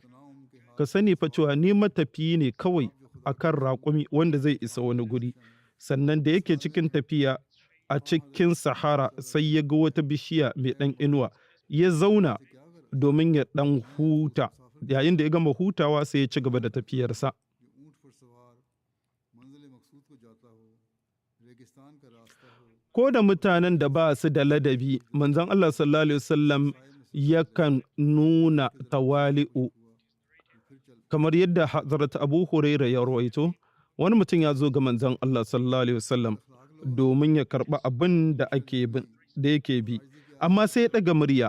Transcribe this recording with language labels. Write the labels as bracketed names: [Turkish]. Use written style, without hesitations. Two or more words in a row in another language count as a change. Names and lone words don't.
[Hausa] Ka sani fa cewa ni matafiyi ne kawai akan raƙumi wanda zai isa wani guri. Sannan da yake cikin tafiya a cikin Sahara sai ya ga wata bishiya mai ɗan inuwa, ya zauna domin ya ɗan huta. Yayin da ya gama hutawa sai ya ci gaba da tafiyarsa. [Urdu] اونٹ پر سوار منزل مقصود کو جاتا ہو، ریگستان کا راستہ ہو, [Hausa] Ko da mutanen da ba su da ladabi, manzon Allah [Arabic] صلى الله عليه وسلم [Hausa] yakan nuna tawali'u, kamar yadda Hazrat Abu Huraira ya rawaito. Wani mutum ya zo ga manzon Allah [Arabic] صلى الله عليه وسلم [Hausa] domin ya karɓi abin da yake bi, amma sai ya ɗaga murya.